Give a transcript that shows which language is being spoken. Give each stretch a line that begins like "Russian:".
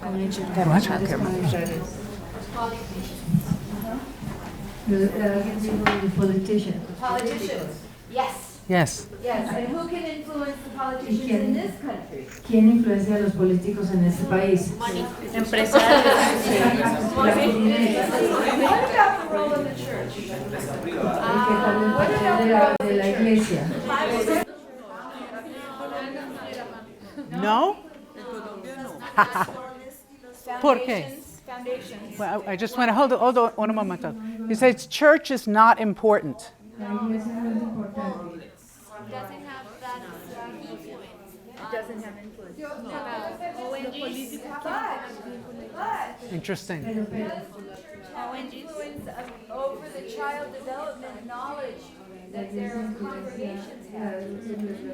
Spanish: Alguien dijo politician.
English: politicians. Yes. Yes. Yes. And who can influence the politicians in this country?
Spanish: ¿Quién influencia a los políticos en este país? Empresarios.
English: What about the role of the church?
Spanish: ¿Qué tal el papel de la iglesia? No? En Colombia no. ¿Por qué?
English: Foundations. Well, I just want to hold on one moment. You say church is not important.
Spanish: La iglesia no es importante.
English: Doesn't have that influence. Doesn't have influence. Interesting. Influence over the child development knowledge that their congregations have.